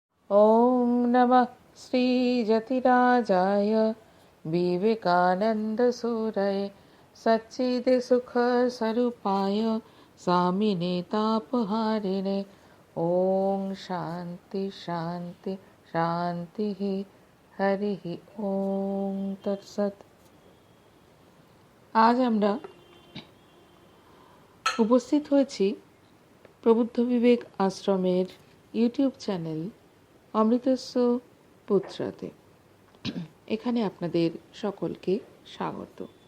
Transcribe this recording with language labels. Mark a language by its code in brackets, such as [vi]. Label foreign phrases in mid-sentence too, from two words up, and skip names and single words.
[sa] ॐ नमः श्रीजतिराजाय विवेकानन्दसूरये सच्चिदसुखस्वरूपाय स्वामिने तापहारिणे। ॐ शान्ति शान्ति शान्तिः। हरिः ॐ तत्सत्। [bn] আজ আমরা উপস্থিত হয়েছি প্রবুদ্ধ বিবেক আশ্রমের ইউটিউব চ্যানেল অমৃতস্য পুত্রাতে। এখানে আপনাদের সকলকে স্বাগত।